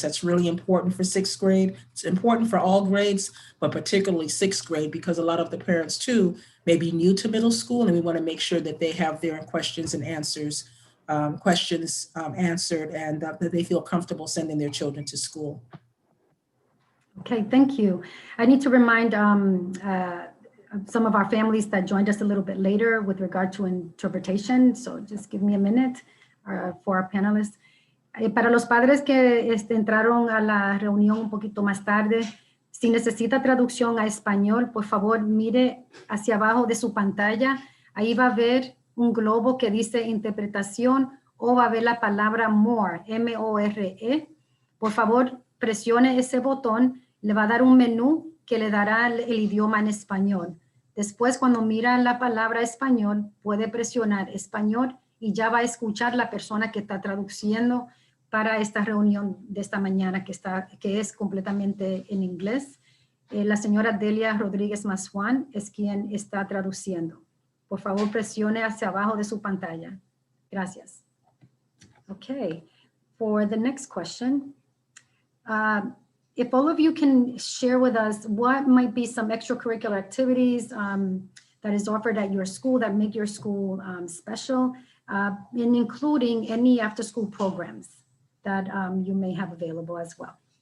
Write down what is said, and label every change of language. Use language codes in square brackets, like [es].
[en] That's really important for sixth grade. It's important for all grades, but particularly sixth grade, because a lot of the parents too may be new to middle school, and we want to make sure that they have their questions and answers, answered, and that they feel comfortable sending their children to school. Okay, thank you. I need to remind some of our families that joined us a little bit later with regard to interpretation. So just give me a minute for our panelists. [es] Para los padres que entraron a la reunión un poquito más tarde, si necesita traducción a español, por favor mire hacia abajo de su pantalla. Ahí va a ver un globo que dice interpretación, o va a ver la palabra more, M-O-R-E. Por favor, presione ese botón, le va a dar un menú que le dará el idioma en español. Después, cuando mira la palabra español, puede presionar español y ya va a escuchar la persona que está traduciendo para esta reunión de esta mañana que es completamente en inglés. La señora Delia Rodríguez Masjuan es quien está traduciendo. Por favor, presione hacia abajo de su pantalla. Gracias. [en] Okay, for the next question, if all of you can share with us what might be some extracurricular activities that is offered at your school that make your school special, and including any after-school programs that you may have available as well.